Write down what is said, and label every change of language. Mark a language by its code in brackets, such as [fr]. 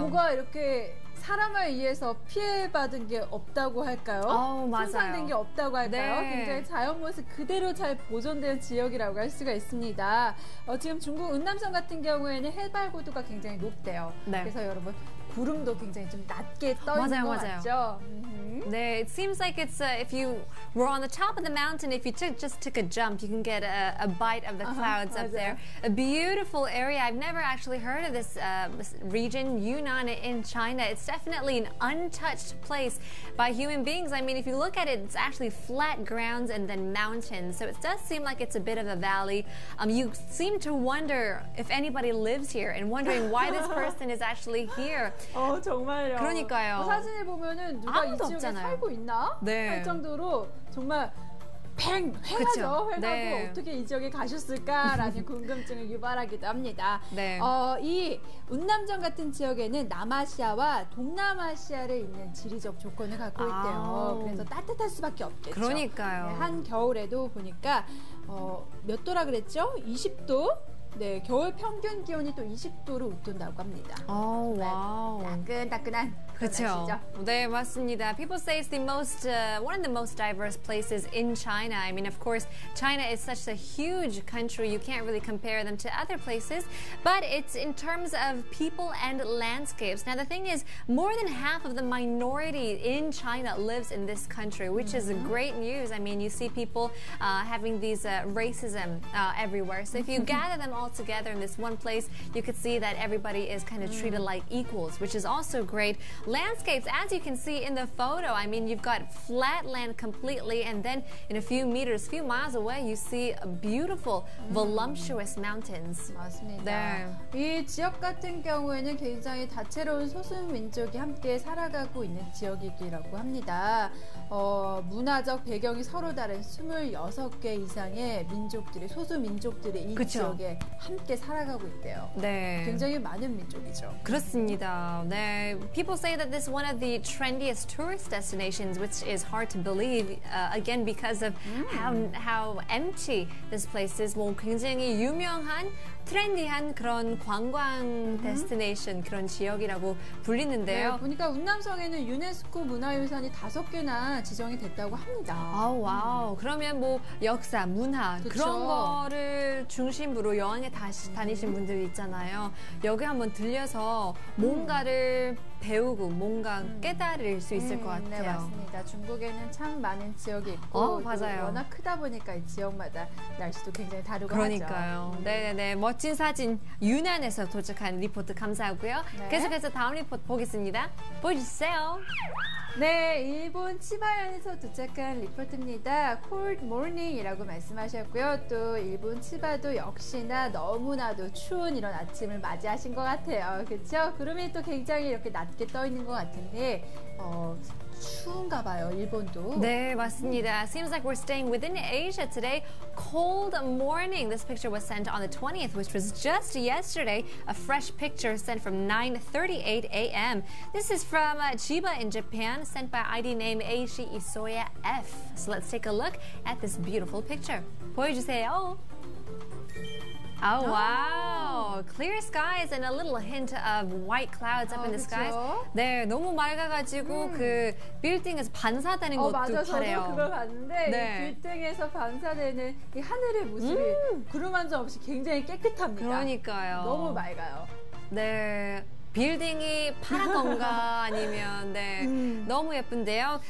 [ko] 뭐가 이렇게 사람을 의해서 피해받은 게 없다고 할까요? 맞아요. 손상된 게 없다고 할까요? 네. 굉장히 자연 모습 그대로 잘 보존된 지역이라고 할 수가 있습니다. 지금 중국 은남성 같은 경우에는 해발 고도가 굉장히 높대요. 네. 그래서 여러분 구름도 굉장히 좀 낮게 떠 있는 것 같죠? [en] 네, it seems like it's if you were on the top of the mountain, if you just took a jump, you can get a bite of the clouds up there. A beautiful area. I've never actually heard of this region, Yunnan in China. It's definitely an untouched place by human beings. I mean, if you look at it, it's actually flat grounds and then mountains. So it does seem like it's a bit of a valley. You seem to wonder if anybody lives here and wondering why this person is actually here. [ko] 정말요. 그러니까요. 사진을 보면은 누가 이 아무도 지역에 없잖아요. 살고 있나? 네. 할 정도로 정말 휑하죠. 그쵸. 휑하고 네. 어떻게 이 지역에 가셨을까라는 궁금증을 유발하기도 합니다. 네. 이 운남정 같은 지역에는 남아시아와 동남아시아를 잇는 지리적 조건을 갖고 있대요. 그래서 따뜻할 수밖에 없겠죠. 그러니까요. 네, 한겨울에도 보니까 몇 도라 그랬죠? 20도? 네, 겨울 평균 기온이 또 20도를 웃돈다고 합니다. 와우. 따끈따끈한 그렇죠. 네, 맞습니다. [en] People say it's the most, one of the most diverse places in China. I mean, of course, China is such a huge country. You can't really compare them to other places. But it's in terms of people and landscapes. Now, the thing is, more than half of the minority in China lives in this country, which is great news. I mean, you see people having these racism everywhere. So if you gather them all together in this one place, you could see that everybody is kind of treated like equals, which is also great. Landscapes, as you can see in the photo, I mean, you've got flat land completely, and then in a few meters, few miles away, you see beautiful, voluptuous mountains. [ko] 맞습니다. 네. 이 지역 같은 경우에는 굉장히 다채로운 소수민족이 함께 살아가고 있는 지역이라고 합니다. 문화적 배경이 서로 다른 26개 이상의 민족들이, 소수민족들이 이 그쵸. 지역에 함께 살아가고 있대요. 네. 굉장히 많은 민족이죠. 그렇습니다. 네. [en] People say that this is one of the trendiest tourist destinations, which is hard to believe, again, because of how empty this place is. [ko] 뭐 굉장히 유명한 트렌디한 그런 관광 데스티네이션 그런 지역이라고 불리는데요. 네, 보니까 운남성에는 유네스코 문화유산이 5개나 지정이 됐다고 합니다. 와우. 그러면 뭐 역사, 문화 그쵸. 그런 거를 중심으로 여행에 다니신 분들이 있잖아요. 여기 한번 들려서 뭔가를 배우고 뭔가 깨달을 수 있을 것 같아요. 네, 맞습니다. 중국에는 참 많은 지역이 있고 맞아요. 워낙 크다 보니까 이 지역마다 날씨도 굉장히 다르고 그러니까요. 하죠. 네네네. 멋진 사진 유난에서 도착한 리포트 감사하고요. 네. 계속해서 다음 리포트 보겠습니다. 보여주세요. 네, 일본 치바현에서 도착한 리포트입니다. [en] Cold morning [ko] 이라고 말씀하셨고요. 또 일본 치바도 역시나 너무나도 추운 이런 아침을 맞이하신 것 같아요. 그렇죠? 구름이 또 굉장히 이렇게 낮게 떠 있는 것 같은데 추운가 봐요, 일본도. 네, 맞습니다. [en] Seems like we're staying within Asia today. Cold morning. This picture was sent on the 20th, which was just yesterday. A fresh picture sent from 9:38 a.m. This is from Chiba in Japan, sent by ID name Aishi Isoya F. So let's take a look at this beautiful picture. [ko] 보여주세요. [en] Oh, wow. Clear skies and a little hint of white clouds up in the skies. [ko] 네, 너무 맑아가지고 그 빌딩에서 반사되는 것도 맞아, 파래요. 저도 그걸 봤는데 네. 이 빌딩에서 반사되는 이 하늘의 모습이 구름 한 점 없이 굉장히 깨끗합니다. 그러니까요. 너무 맑아요. 네. 빌딩이 파란 건가 아니면 네 너무 예쁜데요.